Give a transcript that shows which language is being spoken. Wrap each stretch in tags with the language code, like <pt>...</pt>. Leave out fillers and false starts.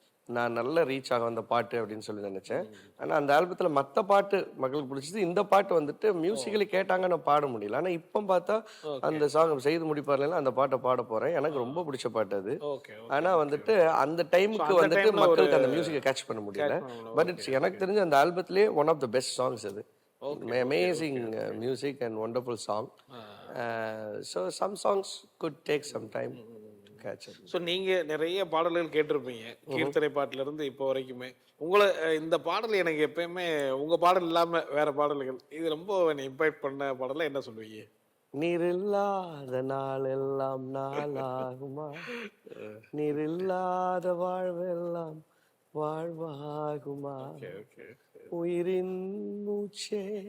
<ta>நான் நல்ல ரீச் ஆகும் அந்த பாட்டு அப்படின்னு சொல்லி நினைச்சேன். ஆனால் அந்த ஆல்பத்தில் மற்ற பாட்டு மக்களுக்கு பிடிச்சது, இந்த பாட்டு வந்துட்டு மியூசிக்கலி கேட்டாங்க, நான் பாட முடியல. ஆனால் இப்போ பார்த்தா அந்த சாங் செய்து முடிப்பார்ல அந்த பாட்டை பாட போகிறேன். எனக்கு ரொம்ப பிடிச்ச பாட்டு அது. ஆனால் வந்துட்டு அந்த டைமுக்கு வந்துட்டு மக்களுக்கு அந்த மியூசிக்கை கேட்ச் பண்ண முடியல.</ta> <en>but it's</en> <ta>எனக்கு தெரிஞ்ச அந்த ஆல்பத்திலே</ta> <en>one of the best songs</en> <ta>அது.</ta> <en>Amazing music and wonderful song. So some songs could take some time to catch up.</en> <ta>So நீங்கள் நிறைய பாடல்கள் கேட்டிருப்பீங்க, கீர்த்தனை பாட்டிலிருந்து இப்போ வரைக்குமே. உங்களை இந்த பாடல் எனக்கு எப்பயுமே உங்கள் பாடல் இல்லாமல் வேற பாடல்கள் இது ரொம்ப என்னை இம்பாக்ட் பண்ண பாடலாம் என்ன சொல்லுவீங்க? நீர் இல்லாத நாள் எல்லாம் நாளாகுமா, நீர் இல்லாத வாழ்வெல்லாம் வாழ்வாகுமா, உயிரின் மூச்சே.</ta>